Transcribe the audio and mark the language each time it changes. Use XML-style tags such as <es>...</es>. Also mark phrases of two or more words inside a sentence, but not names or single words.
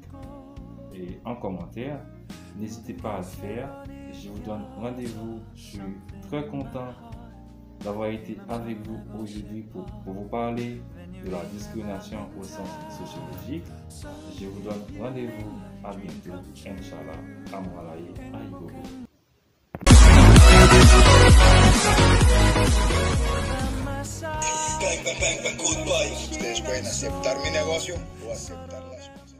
<fr>Et en commentaire, n'hésitez pas à le faire. Je vous donne rendez-vous. Je suis très content d'avoir été avec vous aujourd'hui pour vous parler de la discrimination au sens sociologique. Je vous donne rendez-vous à bientôt.</fr> <ar>إن شاء الله. Amwalaye Aïgogo. Bang, bang, bang, bang, goodbye.</ar> <es>¿Ustedes pueden aceptar mi negocio o aceptar la suya?</es>